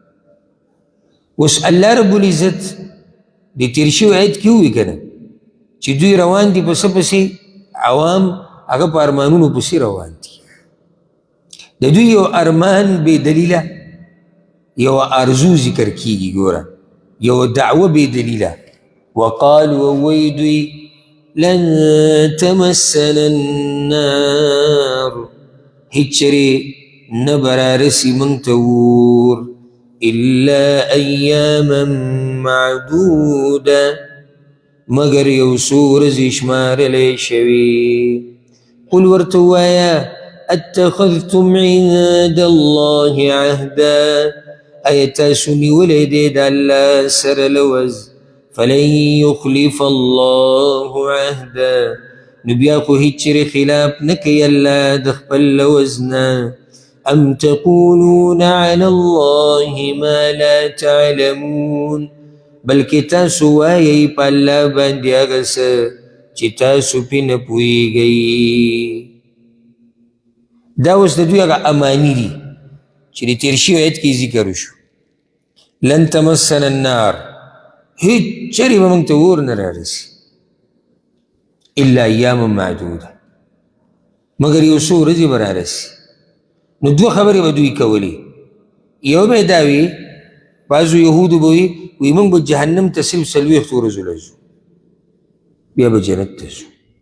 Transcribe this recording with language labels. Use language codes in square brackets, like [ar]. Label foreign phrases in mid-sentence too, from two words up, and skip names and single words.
[ps] اوس الله رب العزت د تیر شوي آیت کې ووایي که نه چې دوی روان دي په څه پسې؟ عوام هغه په ارمانونو پسې روان دي. د دوی یو ارمان بې دلیله، یو ارزو ذکر کیږي. ګوره یو دعوه بې دلیله. [ar] وقالوا [ps] وایي دوی [ar] لن تمسنا النار، [ps] هیڅ چرې نه به رارسي موږ ته اور [ar] الا ایاما معدوده، [ps] مگر یو څو ورځې شمارلی شوي. [ar] قل [ps] ورته ووایه [ar] اتخذتم عند الله عهدا، [ps] ایا تاسو نیولی دی د الله سره لوز؟ [ar] فلن یخلف الله عهدا، [ps] نو بیا خو هیڅ چیرې خلاف نه کوي الله د خپل لوز نه. [ar] ام تقولون علی الله ما لا تعلمون، [ps] بلکې تاسو وایئ په الله باندې هغه څه چې تاسو پې نه پوهېږئ. دا اوس د دوی هغه اماني دي چې د تېر شوي آیت کې ذکر وشو. [ar] لن تمسنا النار، [ps] هیڅ چرې به موږ ته اور نه رارسي [ar] الا ایاما معدوده، [ps] مګر یو څو ورځې به رارسي. نو 2 خبرې به دوی کولې. یو به یې دا وي، بعضو یهودو به وي موږ به جهنم ته صرف 40 ورځو له ځو، بیا به جنت ته ځو.